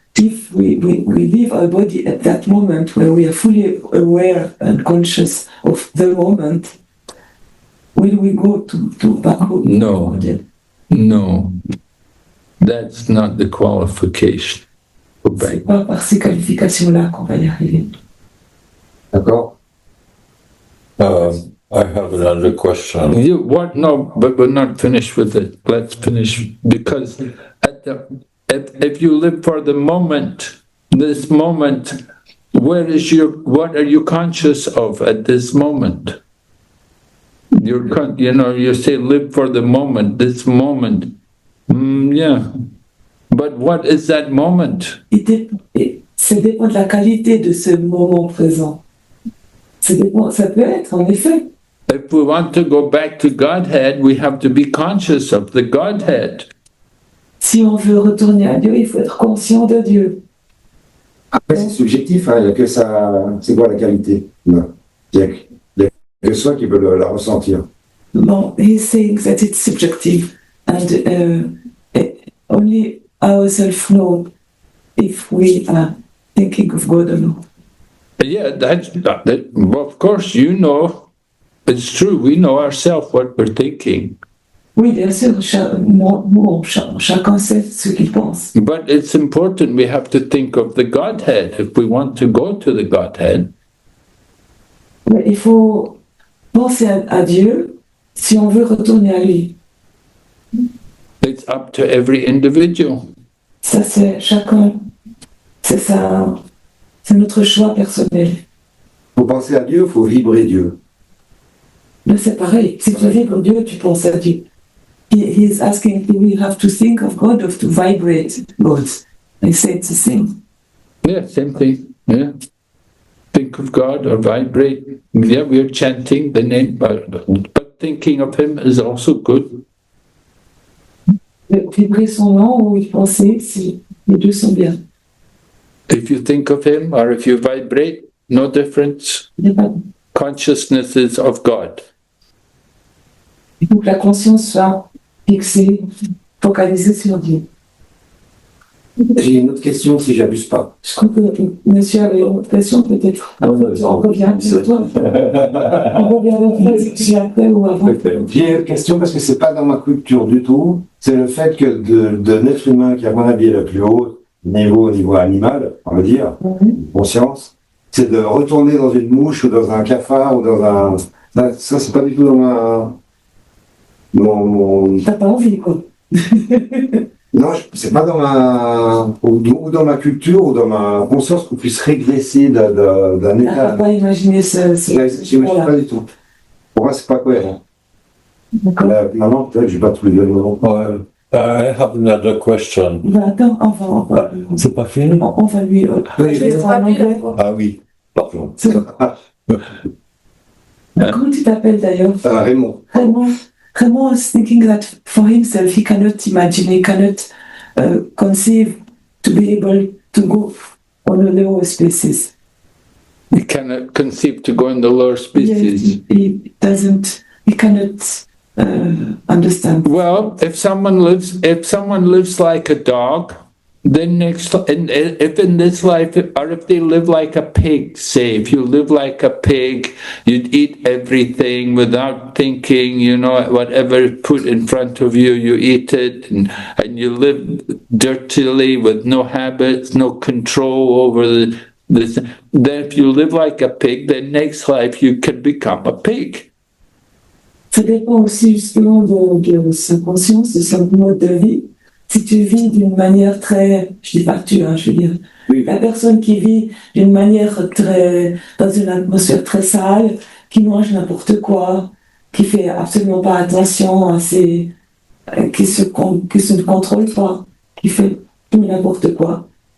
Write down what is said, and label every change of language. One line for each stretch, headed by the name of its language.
English: If we leave our body at that moment where we are fully aware and conscious of the moment, will we go to back home? No. No. That's not the qualification for
French: C'est
English: Bhakti.
French: pas par ces qualifications-là qu'on va y arriver. D'accord?
English: I have another question. You what? No, but we're not finished with it. Let's finish because if you live for the moment, this moment, what are you conscious of at this moment? You say live for the moment, this moment. Yeah, but what is that moment?
French: Ça dépend de la qualité de ce moment présent. Ça peut être, en effet.
English: If we want to go back to Godhead, we have to be conscious of the Godhead.
French: Si on veut retourner à Dieu, il faut être conscient de Dieu. Après, c'est subjectif, hein, il n'y a que ça. C'est quoi la qualité? Non. Il n'y a que soi qui peut la ressentir.
English: Bon, he's saying that it's subjective and only ourselves know if we are thinking of God or not. Yeah, well, of course, it's true, we know ourselves what we're thinking.
French: Oui, bien sûr, chacun sait ce qu'il pense.
English: But it's important we have to think of the Godhead if we want to go to the Godhead.
French: Mais il faut penser à Dieu si on veut retourner à lui.
English: It's up to every individual.
French: Ça, c'est chacun. C'est ça. C'est notre choix personnel. Pour penser à Dieu, il faut vibrer Dieu. Mais c'est pareil. Si tu vibres Dieu, tu penses à Dieu.
English: He is asking, do we have to think of God or to vibrate God? I say it's the same. Yeah, same thing. Yeah. Think of God or vibrate. Yeah, we're chanting the name, but thinking of Him is also good.
French: Vibrer son nom ou y penser, si les deux sont bien.
English: If you think of Him or if you vibrate, no difference. Consciousness is of God.
French: Il faut que la conscience soit fixée, focalisée sur Dieu. J'ai une autre question si j'abuse pas. Je crois que monsieur avait une autre question peut-être. On revient sur toi. On revient après ou avant. J'ai une question parce que c'est pas dans ma culture du tout. C'est le fait que d'un être humain qui, à mon avis, est le plus haut niveau, au niveau animal, on va dire, conscience, c'est de retourner dans une mouche ou dans un cafard ou dans un... Ça, c'est pas du tout dans mon... T'as pas envie, quoi. Non, c'est pas dans ma... ou dans ma culture ou dans ma conscience qu'on puisse régresser d'un état... T'as pas imaginé J'imagine pas du tout. Pour moi, c'est pas cohérent. D'accord. Maintenant, peut-être que j'ai pas tous les éléments.
English: I have another question.
French: Attends, on va C'est pas fini? on va lui... je vais en anglais. Ah oui, pardon. Comment tu t'appelles d'ailleurs? Raymond.
English: Raymond is thinking that for himself he cannot imagine, he cannot conceive to be able to go on the lower species. You cannot conceive to go in the lower species. Yes, he cannot understand. Well, if someone lives like a dog, then if in this life, or if they live like a pig, say, if you live like a pig, you'd eat everything without thinking, whatever put in front of you, you eat it, and you live dirtily with no habits, no control over this. Then if you live like a pig, then next life you can become a pig.
French: Ça dépend aussi justement de sa conscience, de son mode de vie. Si tu vis d'une manière très, je dis pas tu, je veux dire, Oui. la personne qui vit d'une manière très, dans une atmosphère très sale, qui mange n'importe quoi, qui fait absolument pas attention à ses, qui se ne contrôle pas, qui fait tout n'importe quoi.